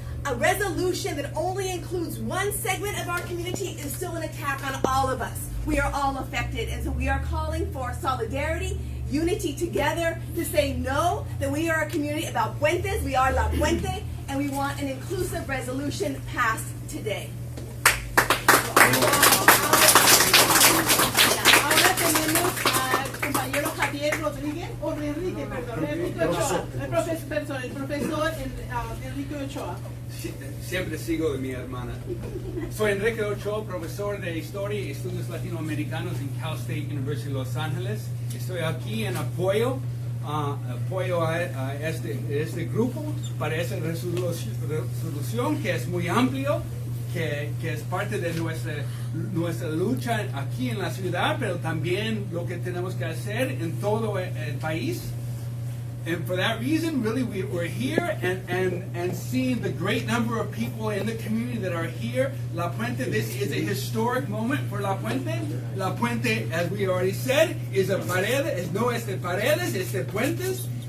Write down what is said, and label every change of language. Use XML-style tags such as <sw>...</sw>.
<en>A resolution that only includes one segment of our community is still an attack on all of us. We are all affected, and so we are calling for solidarity, unity together to say no, that we are a community about puentes, we are La Puente, and we want an inclusive resolution passed today.</en> <es>Ahora tenemos al compañero Javier Rodríguez, o Enrique, perdón, Enrique Ochoa, el profesor Enrique Ochoa. Siempre sigo de mi hermana. Soy Enrique Ochoa, profesor de Historia y Estudios Latinoamericanos en Cal State University Los Ángeles. Estoy aquí en apoyo apoyo a este grupo para esa resolución que es muy amplio, que es parte de nuestra lucha aquí en la ciudad, pero también lo que tenemos que hacer en todo el país.</es> <en>And for that reason, really, we're here and seeing the great number of people in the community that are here. La Puente, this is a historic moment for La Puente. La Puente, as we already said, is a</en> <es>paredes, no es de paredes,</es> <en>it's</en> <es>de puentes.</es>